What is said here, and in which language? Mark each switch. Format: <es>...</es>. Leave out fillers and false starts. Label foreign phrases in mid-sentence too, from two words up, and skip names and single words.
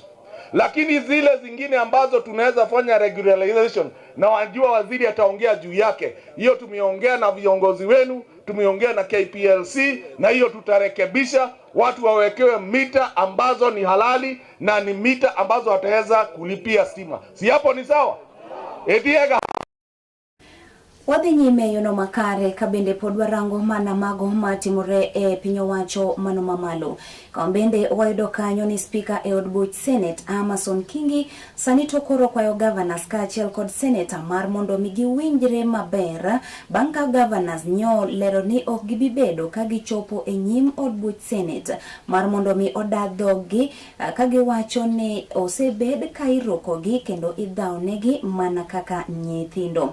<sw>Lakini zile zingine ambazo tunaweza fanya regularization, na wajua waziri ataongea juu yake. Hiyo tumeongea na viongozi wenu, tumeongea na KPLC, na hiyo tutarekebisha, watu wawekewe mita ambazo ni halali na ni mita ambazo wataweza kulipia stima. Si hapo ni sawa? Ediega</sw> <luo>wadhi nyime yono makare kabende podwa rango mana mago matimore e piny owacho mano mamalo. Kambende wayudo kanyo ni speaker e od buch Senate Amason Kingi sani to koro kwayo governors kaachiel kod senator mar mondo mi giwinjre maber bang' ka governors nyo lero ni ok gibibedo ka gichopo e nyim od buch Senate mar mondo mi oda dhogi ka giwacho ni osebed ka irokogi kendo idhaonegi mana kaka nyithindo.</luo>